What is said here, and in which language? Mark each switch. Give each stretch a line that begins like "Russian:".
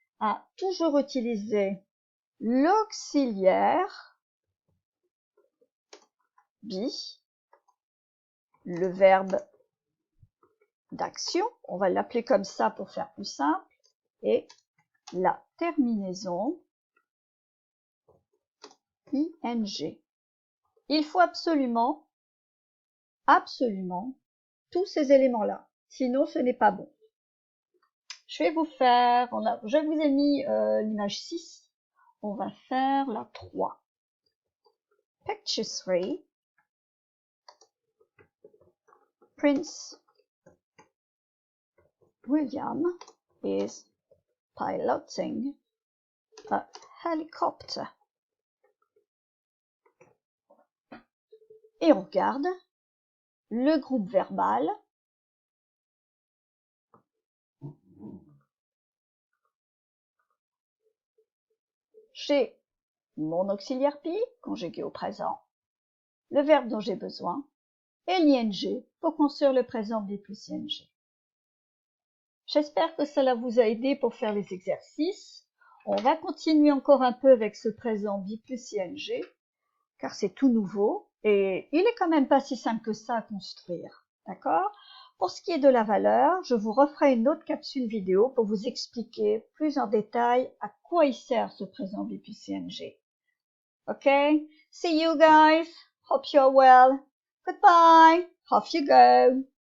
French: à toujours utiliser l'auxiliaire be, le verbe d'action, on va l'appeler comme ça pour faire plus simple, et la terminaison ing. Il faut absolument tous ces éléments-là, sinon ce n'est pas bon. Je vais vous faire, je vous ai mis l'image 6, on va faire la 3.
English: Picture 3, Prince William is piloting a helicopter.
French: Et on regarde le groupe verbal. J'ai mon auxiliaire be, conjugué au présent, le verbe dont j'ai besoin, et l'ing pour construire le présent be plus ing. J'espère que cela vous a aidé pour faire les exercices. On va continuer encore un peu avec ce présent be plus ing, car c'est tout nouveau, et il est quand même pas si simple que ça à construire. D'accord? Pour ce qui est de la valeur, je vous referai une autre capsule vidéo pour vous expliquer plus en détail à quoi il sert ce présent be plus ing.
English: Okay? See you guys. Hope you're well. Goodbye. Off you go.